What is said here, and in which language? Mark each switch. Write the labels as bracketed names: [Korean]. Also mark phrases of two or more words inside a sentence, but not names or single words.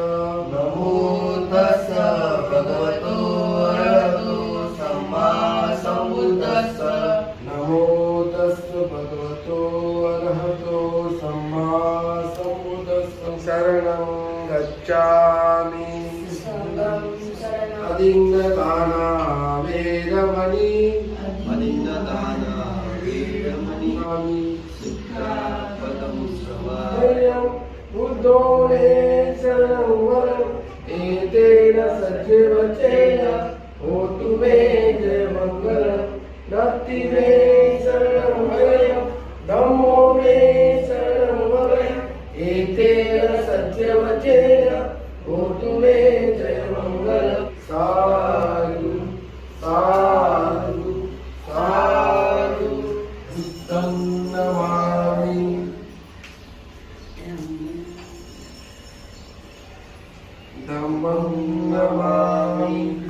[Pali] नमो तस् भगवतो अरहतो सम्मा सम्बुद्धस्स. नमो तस् भगवतो अरहतो सम्मा सम्बुद्धस्स. शरणं गच्छामि. अदिन्नदाना वेरमणि, अदिन्नदाना वेरमणि, सिद्धापदं श्रवणं बुद्धो मे शरणं वरम्. एतेन सज्जवचेन होतु मे जयमङ्गलम्. नत्ति मे शरणं वरम्, धम्मो मे शरणं वरम्. एतेन सज्जवचेन होतु मे जयमङ्गलम्. साधु साधु साधु. बुद्धं नमामि. धम्मं नमामि.